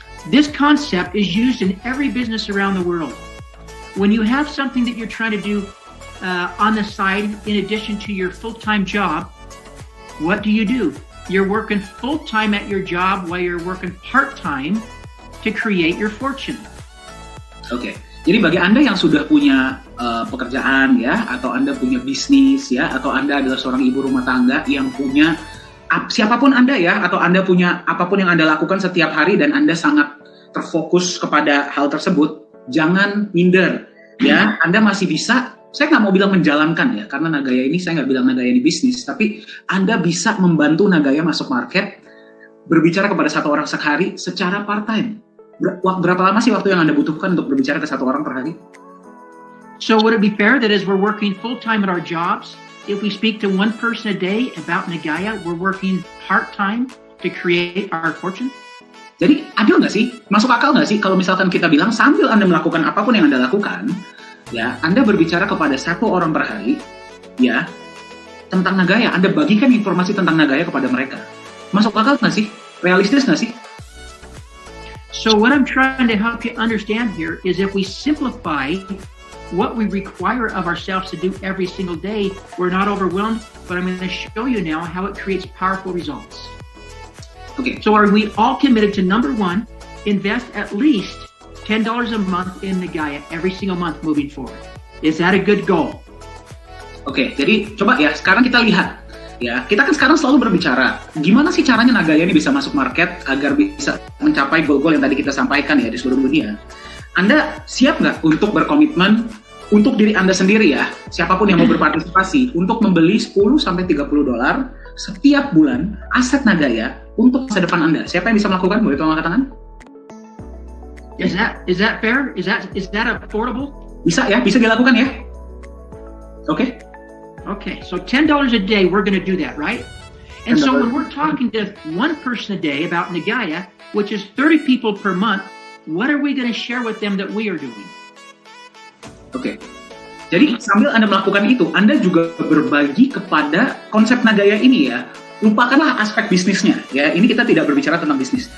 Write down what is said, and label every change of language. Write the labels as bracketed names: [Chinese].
[English] This concept is used in every business around the world. When you have something that you're trying to do on the side in addition to your full-time job, what do? You're working full-time at your job while you're working part-time to create your fortune. [Indonesian] Oke, jadi bagi Anda yang sudah punya pekerjaan ya, atau Anda punya bisnis ya, atau Anda adalah seorang ibu rumah tangga yang punya siapapun Anda ya, atau Anda punya apapun yang Anda lakukan setiap hari dan Anda sangat terfokus kepada hal tersebut, jangan minder ya. Anda masih bisa, saya nggak mau bilang menjalankan ya, karena Nagaya ini saya nggak bilang Nagaya ini bisnis, tapi Anda bisa membantu Nagaya masuk market, berbicara kepada satu orang sehari secara part-time. Berapa lama sih waktu yang Anda butuhkan untuk berbicara ke satu orang per hari? [English] So would it be fair that as we're working full-time at our jobs, if we speak to one person a day about Nagaya, we're working part-time to create our fortune? [Indonesian] Jadi adil nggak sih? Masuk akal nggak sih kalau misalkan kita bilang sambil Anda melakukan apapun yang Anda lakukan, ya Anda berbicara kepada satu orang per hari, ya tentang Nagaya, Anda bagikan informasi tentang Nagaya kepada mereka. Masuk akal nggak sih? Realistis nggak sih? [English] So what I'm trying to help you understand here is if we simplify what we require of ourselves to do every single day, we're not overwhelmed, but I'm going to show you now how it creates powerful results. Okay. So are we all committed to, number one, invest at least $10 a month in Nagaya every single month moving forward? Is that a good goal? [Indonesian] Oke, jadi coba ya sekarang kita lihat Ya, kita kan sekarang selalu berbicara, gimana sih caranya Nagaya ini bisa masuk market agar bisa mencapai goal-goal yang tadi kita sampaikan ya di seluruh dunia. Anda siap nggak untuk berkomitmen untuk diri Anda sendiri ya, siapapun yang mau berpartisipasi, untuk membeli $10-30 setiap bulan aset Nagaya untuk masa depan Anda? Siapa yang bisa melakukan? Boleh tolong angkat tangan? [English] Is that fair? Is that affordable? [Indonesian] Bisa ya, bisa dilakukan ya. Oke. [English] Okay, so $10 a day, we're going to do that, right? And so when we're talking to one person a day about Nagaya, which is 30 people per month, what are we going to share with them that we are doing? [Indonesian] Oke. Jadi sambil Anda melakukan itu, Anda juga berbagi kepada konsep Nagaya ini ya. Lupakanlah aspek bisnisnya ya. Ini kita tidak berbicara tentang bisnis.